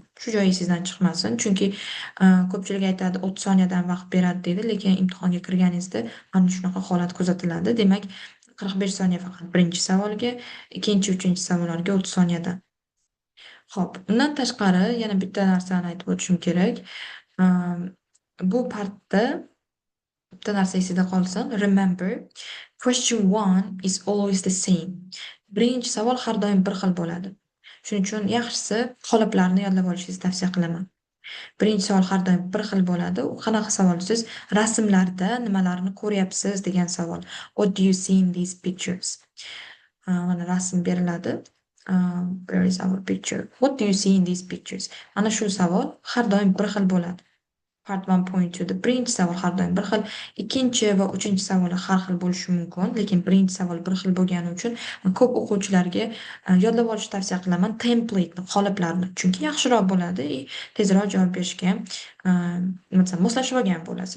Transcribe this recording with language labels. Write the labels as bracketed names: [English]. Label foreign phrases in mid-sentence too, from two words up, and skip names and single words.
[Uzbek] Shu joyi sizdan chiqmasin, chunki ko'pchilik aytadi 30 soniyadan vaqt beradi deydi, lekin imtihonga kirganingizda mana shunaqa holat kuzatiladi. Demak, 45 soniya faqat birinchi savolga, ikkinchi, uchinchi savollarga 30 soniyadan. Xo'p, undan tashqari yana bitta narsani aytib o'tishim kerak. Bu partda bitta narsa esida qolsin. [English] Remember, question 1 is always the same. [Uzbek] Birinchi savol har doim bir xil bo'ladi. Shuning uchun yaxshisi qoliplarni yodlab olishingizni tavsiya qilaman. Birinchi savol har doim bir xil bo'ladi. U qanaqa savol? Siz rasmlarda nimalarni ko'ryapsiz degan savol. [English] What do you see in these pictures? [Uzbek] Mana rasm beriladi. [English] Where is our picture? What do you see in these pictures? [Uzbek] Ana shu savol har doim bir xil bo'ladi. Part 1.2 da birinchi savol har doim bir xil, ikkinchi va uchinchi savol har xil bo'lishi mumkin, lekin birinchi savol bir xil bo'lgani uchun ko'p o'quvchilarga yodlab olishni tavsiya qilaman, template'ni, qoliplarni, chunki yaxshiroq bo'ladi, tezroq javob berishga moslashib olgan bo'lasiz.